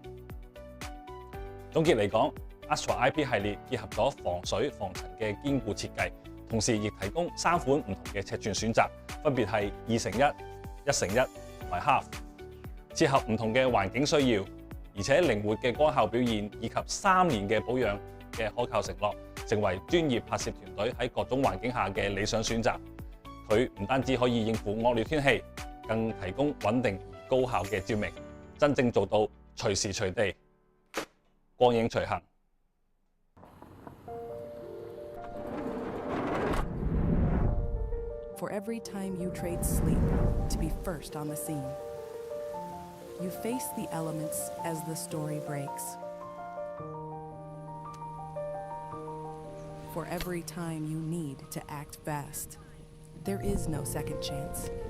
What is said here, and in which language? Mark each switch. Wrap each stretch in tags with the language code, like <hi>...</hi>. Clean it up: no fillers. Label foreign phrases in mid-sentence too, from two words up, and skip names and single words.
<yue>總結嚟講 ，Astra IP 系列結合咗防水防塵嘅堅固設計，同時亦提供3款唔同嘅尺寸選擇，分別係2:1、1:1同埋 Half， 切合唔同嘅環境需要，而且靈活嘅光效表現以及3年嘅保養嘅可靠承諾，成為專業拍攝團隊喺各種環境下嘅理想選擇。佢唔單止可以應付惡劣天氣，更提供穩定而高效嘅照明，真正做到隨時隨地光影隨行。</yue> <en>For every time you trade sleep to be first on the scene, you face the elements as the story breaks. For every time you need to act fast, there is no second chance.</en>